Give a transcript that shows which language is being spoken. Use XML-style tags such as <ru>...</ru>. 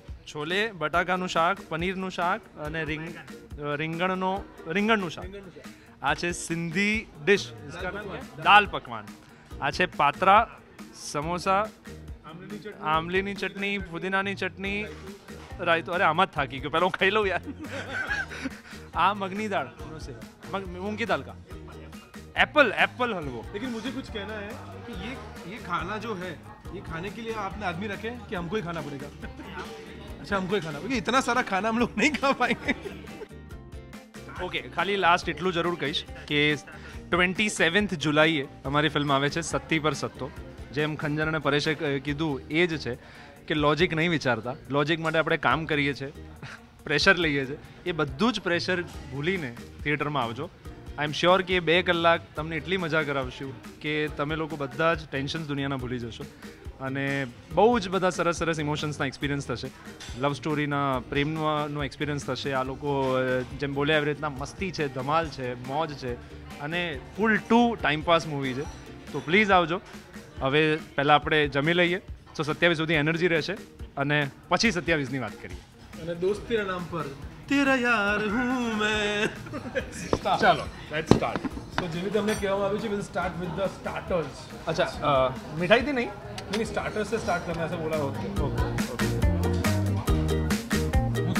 <gu>છોલે બટાકાનું શાક, પનીરનું શાક અને રીંગણનું શાક. આ છે સિંધી ડિશ, દાલ પકવાન. આ છે પાત્રા, સમોસા, આમલીની ચટણી, પુદીનાની ચટણી, રાયતો. અરે આમાં જ થાકી ગયો, પહેલા હું ખાઈ લઉં યાર. આ મગની દાળ,</gu> <hi>मूंग की दाल का एप्पल हलवो. लेकिन मुझे कुछ कहना है कि ये खाना जो है ये खाने के लिए आपने आदमी रखे कि हमको ही खाना पड़ेगा? अच्छा, हमको ही खाना पड़ेगा. इतना सारा खाना हम लोग नहीं खा पाएंगे.</hi> <gu>ઓકે, ખાલી લાસ્ટ એટલું જરૂર કહીશ કે 27 જુલાઈએ અમારી ફિલ્મ આવે છે સત્તી પર સત્તો. જેમ ખંજર અને પરેશે કીધું એ જ છે કે લોજિક નહીં વિચારતા, લોજિક માટે આપણે કામ કરીએ છીએ, પ્રેશર લઈએ છીએ. એ બધું જ પ્રેશર ભૂલીને થિયેટરમાં આવજો. આઈ એમ શ્યોર કે 2 કલાક તમને એટલી મજા કરાવશું કે તમે લોકો બધા જ ટેન્શન્સ દુનિયાના ભૂલી જશો અને બહુ જ બધા સરસ સરસ ઇમોશન્સના એક્સપિરિયન્સ થશે. લવ સ્ટોરીના, પ્રેમનો એક્સપિરિયન્સ થશે. આ લોકો જેમ બોલ્યા એવી રીતના મસ્તી છે, ધમાલ છે, મોજ છે અને ફૂલ ટુ ટાઈમપાસ મૂવી છે. તો પ્લીઝ આવજો. હવે પહેલાં આપણે જમી લઈએ તો 27 સુધી એનર્જી રહેશે અને પછી 27ની વાત કરીએ. અને દોસ્તીના નામ પર</gu> <hi>તેરા યાર હું મેં.</hi> <gu>ચાલો, લેટ્સ સ્ટાર્ટ. તો જેવી તમને કહેવામાં આવ્યું છે,</gu> <en>Will start with the starters.</en> <hi>अच्छा, मिठाई थी नहीं? नहीं, स्टार्टर से स्टार्ट करना ऐसा बोला होता है.</hi>